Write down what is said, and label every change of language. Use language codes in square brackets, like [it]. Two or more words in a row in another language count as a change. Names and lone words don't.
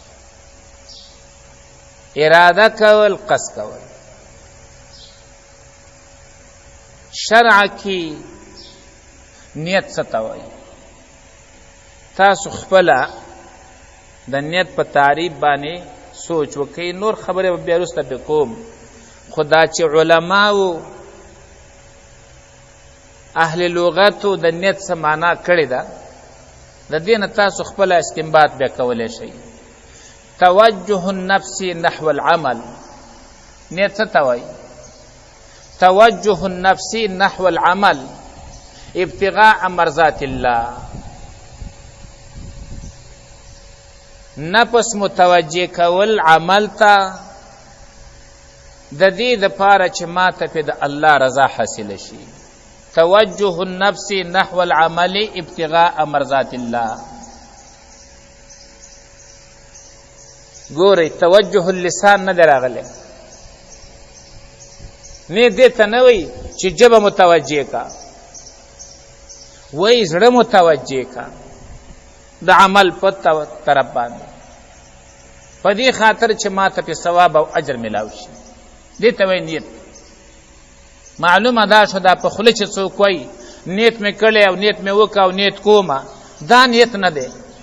[ps] اراده کول قصد کول شرع کی نیت څه ته وایي تاسو خپله د نیت په تعریف باندې سوچ وکئ نور خبرې به بیا وروسته پې کوم خو دا چې علماو اهل لغتو د نیت څه معنا کړې ده د دې نه تاسو خپله استنباط بیا کولی شئ توجه النفس نحو العمل نیت څه ته وایي [ar] توجه النفس نحو العمل ابتغاء مرضات الله [ps] نفس متوجه کول عمل ته د دې دپاره چې ما ته پې د الله رضا حاصله شي [ar] توجه النفس نحو العمل ابتغاء مرضات الله [ps] ګورئ [ar] توجه اللسان [ps] نه دی راغلی نه دې ته نه وایي چې ژبه متوجه کا وایي زړه متوجه کا د عمل په طرف باندې په دې خاطر چې ما ته پې ثواب او اجر ملاو شي دې ته وایي نیت معلومه دا شو دا په خوله چې څوک وایي نیت مې کړی او نیت مې وکړه او نیت کومه دا نیت نه دی